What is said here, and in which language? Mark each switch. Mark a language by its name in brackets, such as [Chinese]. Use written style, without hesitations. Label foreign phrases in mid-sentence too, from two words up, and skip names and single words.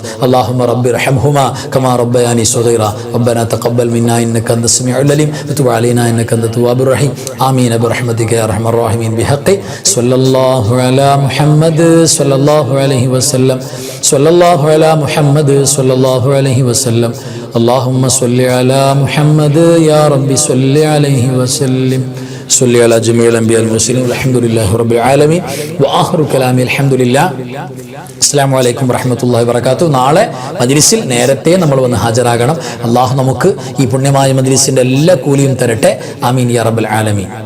[Arabic] اللهم ربي ارحمهما كما ربياني صغيرا ربنا تقبل منا إنك أنت السميع العليم وتب علينا إنك أنت التواب الرحيم. آمين برحمتك يا أرحم الراحمين بحق صلى الله على محمد صلى الله عليه وسلم. صلى الله على محمد صلى الله عليه وسلم. اللهم صل على محمد يا رب صل عليه وسلم. صل على جميع الأنبياء والمرسلين والحمد لله رب العالمين. وآخر كلامي الحمد لله. السلام عليكم ورحمة الله وبركاته. [Malayalam] നാളെ മജ്ലിസിൽ നേരത്തെ നമ്മൾ വന്ന് ഹാജരാകണം. അല്ലാഹു നമുക്ക് ഈ പുണ്യമായ മജ്ലിസിന്റെ എല്ലാ കൂലിയും തരട്ടെ. [Arabic] آمين يا رب العالمين.